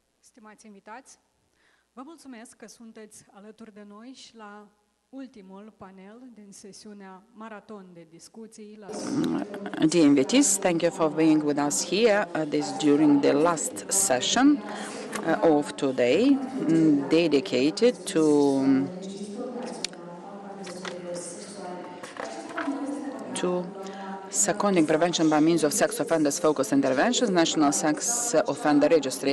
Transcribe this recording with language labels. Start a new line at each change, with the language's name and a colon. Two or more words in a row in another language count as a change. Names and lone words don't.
Romanian: stimați invitați, vă mulțumesc că sunteți alături de noi și la ultimul panel din sesiunea maraton de discuții.
English: Dear invitees, thank you for being with us here during the last session of today, dedicated to seconding prevention by means of sex offenders focused interventions, National Sex Offender Registry.